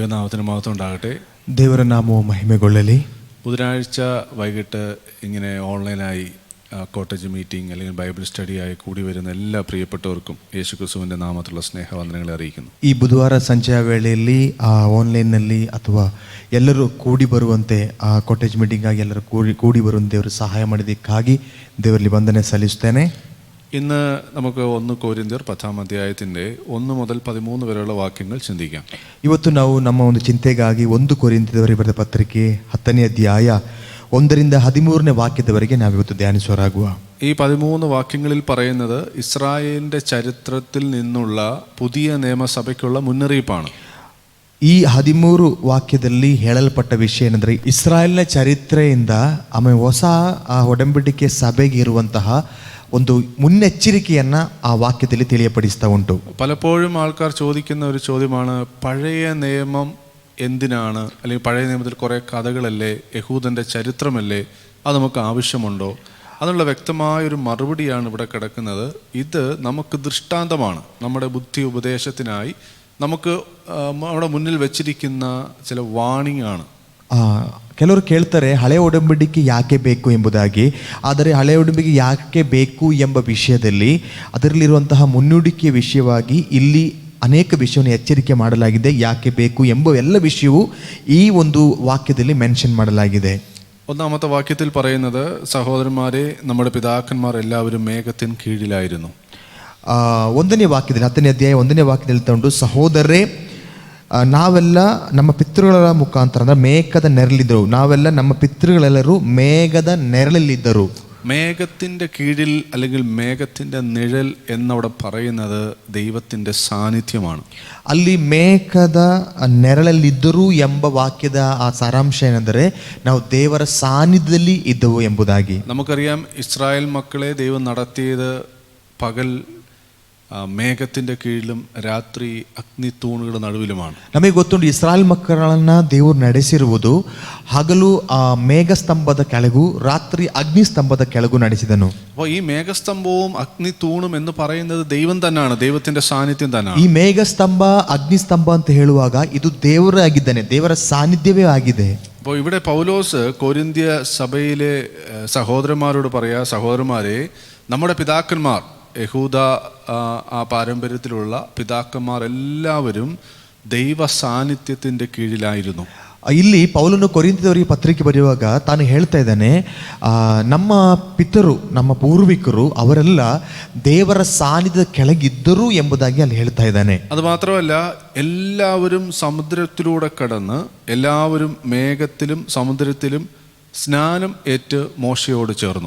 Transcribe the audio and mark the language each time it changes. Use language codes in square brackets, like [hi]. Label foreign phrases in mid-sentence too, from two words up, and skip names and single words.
[ml] നാമത്തിന് മഹത്വം ഉണ്ടാകട്ടെ. [kn] ದೇವರ ನಾಮವು ಮಹಿಮೆಗೊಳ್ಳಲಿ. [ml] ബുധനാഴ്ച വൈകിട്ട് ഇങ്ങനെ ഓൺലൈനായി കോട്ടേജ് മീറ്റിംഗ് അല്ലെങ്കിൽ ബൈബിൾ സ്റ്റഡിയായി കൂടി വരുന്ന എല്ലാ പ്രിയപ്പെട്ടവർക്കും യേശുക്രിസ്തുവിൻ്റെ നാമത്തിലുള്ള സ്നേഹവന്ദനങ്ങളെ അറിയിക്കുന്നു. [kn] ಈ ಬುಧವಾರ ಸಂಜೆಯ ವೇಳೆಯಲ್ಲಿ ಆನ್ಲೈನ್ನಲ್ಲಿ ಅಥವಾ ಎಲ್ಲರೂ ಕೂಡಿ ಬರುವಂತೆ ಕಾಟೇಜ್ ಮೀಟಿಂಗ್ ಆಗಿ ಎಲ್ಲರೂ ಕೂಡಿ ಬರುವಂತೆ ದೇವರು ಸಹಾಯ ಮಾಡಿದ್ದಕ್ಕಾಗಿ ದೇವರಲ್ಲಿ ವಂದನೆ ಸಲ್ಲಿಸುತ್ತೇನೆ. [ml] ഇന്ന് നമുക്ക് 1 കൊരിന്ത്യർ 10-ാം അധ്യായത്തിൻ്റെ 1 മുതൽ 13 വരെയുള്ള വാക്യങ്ങൾ ചിന്തിക്കാം. [kn] ಇವತ್ತು ನಾವು ನಮ್ಮ ಒಂದು ಚಿಂತೆಗಾಗಿ 1 ಕೊರಿಂಥದವರಿಗೆ ಬರೆದ ಪತ್ರಿಕೆ 10ನೇ ಅಧ್ಯಾಯ 1ರಿಂದ 13ನೇ ವಾಕ್ಯದವರೆಗೆ ನಾವಿವತ್ತು ಧ್ಯಾನಿಸುವರಾಗುವ. [ml] ഈ 13 വാക്യങ്ങളിൽ പറയുന്നത് ഇസ്രായേലിൻ്റെ ചരിത്രത്തിൽ നിന്നുള്ള പുതിയ നിയമസഭയ്ക്കുള്ള മുന്നറിയിപ്പാണ്. [kn] ಈ 13 ವಾಕ್ಯದಲ್ಲಿ ಹೇಳಲ್ಪಟ್ಟ ವಿಷಯ ಏನಂದರೆ ಇಸ್ರಾಯೇಲ್ನ ಚರಿತ್ರೆಯಿಂದ ಆಮೇಲೆ ಹೊಸ ಒಡಂಬಡಿಕೆ ಸಭೆಗೆ ಇರುವಂತಹ ಒಂದು ಮುನ್ನೆಚ್ಚರಿಕೆಯನ್ನು ಆ ವಾಕ್ಯದಲ್ಲಿ ತಿಳಿಯಪಡಿಸ್ತಾ ಉಂಟು. [ml] പലപ്പോഴും ആൾക്കാർ ചോദിക്കുന്ന ഒരു ചോദ്യമാണ്, പഴയ നിയമം എന്തിനാണ്, അല്ലെങ്കിൽ പഴയ നിയമത്തിൽ കുറേ കഥകളല്ലേ, യഹൂദൻ്റെ ചരിത്രമല്ലേ, അത് നമുക്ക് ആവശ്യമുണ്ടോ? അതിനുള്ള വ്യക്തമായൊരു മറുപടിയാണ് ഇവിടെ കിടക്കുന്നത്. ഇത് നമുക്ക് ദൃഷ്ടാന്തമാണ്, നമ്മുടെ ബുദ്ധി ഉപദേശത്തിനായി നമുക്ക് നമ്മുടെ മുന്നിൽ വെച്ചിരിക്കുന്ന ചില വാണിംഗ് ആണ്. [kn] ಕೆಲವರು ಕೇಳ್ತಾರೆ ಹಳೆ ಒಡಂಬಡಿಕೆ ಯಾಕೆ ಬೇಕು ಎಂಬುದಾಗಿ. ಆದರೆ ಹಳೆ ಒಡಂಬಡಿಕೆ ಯಾಕೆ ಬೇಕು ಎಂಬ ವಿಷಯದಲ್ಲಿ ಅದರಲ್ಲಿರುವಂತಹ ಮುನ್ನುಡಿಕೆಯ ವಿಷಯವಾಗಿ ಇಲ್ಲಿ ಅನೇಕ ವಿಷಯವನ್ನು ಎಚ್ಚರಿಕೆ ಮಾಡಲಾಗಿದೆ. ಯಾಕೆ ಬೇಕು ಎಂಬ ಎಲ್ಲ ವಿಷಯವೂ ಈ ಒಂದು ವಾಕ್ಯದಲ್ಲಿ ಮೆನ್ಷನ್ ಮಾಡಲಾಗಿದೆ. [ml] 1-ാമത്തെ വാക്യത്തിൽ പറയുന്നത്, സഹോദരന്മാരെ, നമ്മുടെ പിതാക്കന്മാർ എല്ലാവരും മേഘത്തിന് കീഴിലായിരുന്നു. [kn] 1ನೇ ವಾಕ್ಯದಲ್ಲಿ 10ನೇ ಅಧ್ಯಾಯ 1ನೇ ವಾಕ್ಯದಲ್ಲಿ ತಂದು, ಸಹೋದರರೇ, ನಾವೆಲ್ಲ ನಮ್ಮ ಪಿತೃಗಳ ಮುಖಾಂತರ ಅಂದರೆ ಮೇಘದ ನೆರಳಿದ್ದರು. ನಾವೆಲ್ಲ ನಮ್ಮ ಪಿತೃಗಳೆಲ್ಲರೂ ಮೇಘದ ನೆರಳಲ್ಲಿದ್ದರು. [ml] മേഘത്തിൻ്റെ കീഴിൽ അല്ലെങ്കിൽ മേഘത്തിൻ്റെ നിഴൽ എന്നവിടെ പറയുന്നത് ദൈവത്തിൻ്റെ സാന്നിധ്യമാണ്. [kn] ಅಲ್ಲಿ ಮೇಘದ ನೆರಳಲ್ಲಿದ್ದರು ಎಂಬ ವಾಕ್ಯದ ಆ ಸಾರಾಂಶ ಏನೆಂದರೆ ನಾವು ದೇವರ ಸಾನ್ನಿಧ್ಯದಲ್ಲಿ ಇದ್ದವು ಎಂಬುದಾಗಿ. [ml] നമുക്കറിയാം, ഇസ്രായേൽ മക്കളെ ദൈവം നടത്തിയത് പകൽ മേഘത്തിൻ്റെ കീഴിലും രാത്രി അഗ്നിത്തൂണുകളുടെ നടുവിലുമാണ്. [kn] ನಮಗೆ ಗೊತ್ತುಂಟು, ಇಸ್ರಾಯೇಲ್ ಮಕ್ಕಳನ್ನ ದೇವರು ನಡೆಸಿರುವುದು ಹಗಲು ಮೇಘಸ್ತಂಭದ ಕೆಳಗೂ ರಾತ್ರಿ ಅಗ್ನಿಸ್ತಂಭದ ಕೆಳಗೂ ನಡೆಸಿದನು. [ml] അപ്പോൾ ഈ മേഘസ്തംഭവും അഗ്നിത്തൂണും എന്ന് പറയുന്നത് ദൈവം തന്നെയാണ്, ദൈവത്തിൻ്റെ സാന്നിധ്യം തന്നെയാണ്. [kn] ಈ ಮೇಘಸ್ತಂಭ ಅಗ್ನಿಸ್ತಂಭ ಅಂತ ಹೇಳುವಾಗ ಇದು ದೇವರೇ ಆಗಿದ್ದಾನೆ, ದೇವರ ಸಾನ್ನಿಧ್ಯವೇ ಆಗಿದೆ. [ml] അപ്പോൾ ഇവിടെ പൗലോസ് കൊരിന്ത്യ സഭയിലെ സഹോദരന്മാരോട് പറയാ, സഹോദരന്മാരെ, നമ്മുടെ പിതാക്കന്മാർ, യഹൂദ ആ പാരമ്പര്യത്തിലുള്ള പിതാക്കന്മാർ എല്ലാവരും ദൈവ സാന്നിധ്യത്തിൻ്റെ കീഴിലായിരുന്നു. [kn] ಇಲ್ಲಿ ಪೌಲನು ಕೊರಿಂಥದವರಿಗೆ ಪತ್ರಿಕೆ ಬರೆಯುವಾಗ ತಾನು ಹೇಳ್ತಾ ಇದ್ದಾನೆ, ನಮ್ಮ ಪಿತರು, ನಮ್ಮ ಪೂರ್ವಿಕರು ಅವರೆಲ್ಲ ದೇವರ ಸಾನ್ನಿಧ್ಯದ ಕೆಳಗಿದ್ದರು ಎಂಬುದಾಗಿ ಅಲ್ಲಿ ಹೇಳ್ತಾ ಇದ್ದಾನೆ. [ml] അത് മാത്രമല്ല, എല്ലാവരും സമുദ്രത്തിലൂടെ കടന്ന് എല്ലാവരും മേഘത്തിലും സമുദ്രത്തിലും സ്നാനം ഏറ്റ് മോശെയോട് ചേർന്നു.